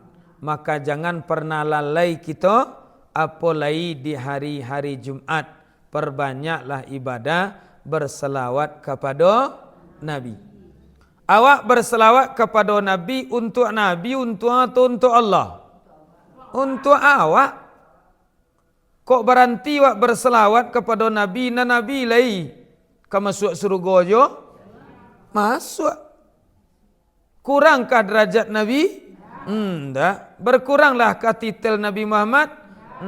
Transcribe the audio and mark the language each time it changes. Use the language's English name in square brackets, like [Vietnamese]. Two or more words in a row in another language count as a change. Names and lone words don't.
[Indonesian] Maka jangan pernah lalai kita apalagi di hari-hari Jumat. Perbanyaklah ibadah berselawat kepada Nabi. Awak berselawat kepada Nabi untuk atau untuk Allah? Untuk awak. [Minangkabau] Kok berhenti awak berselawat kepada Nabi na Nabi lai? Kau masuk surga jo? Masuk. [Indonesian] Kurangkah derajat Nabi? Enggak. Berkuranglah titel Nabi Muhammad?